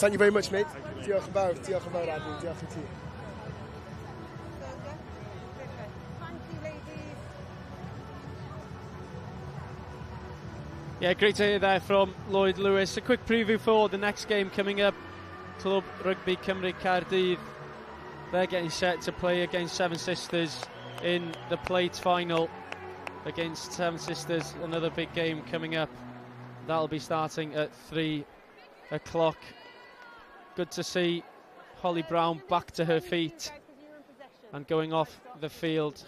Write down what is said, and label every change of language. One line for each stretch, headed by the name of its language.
English: Thank you very much, mate.
Welsh: Diolch yn fawr. Diolch yn fawr, Abby. Diolch I ti.
English: Yeah, great to hear there from Lloyd Lewis. A quick preview for the next game coming up. Club Rugby Cymru Caerdydd. They're getting set to play against Seven Sisters in the plate final against Seven Sisters. Another big game coming up. That'll be starting at 3 o'clock. Good to see Holly Brown back to her feet and going off the field.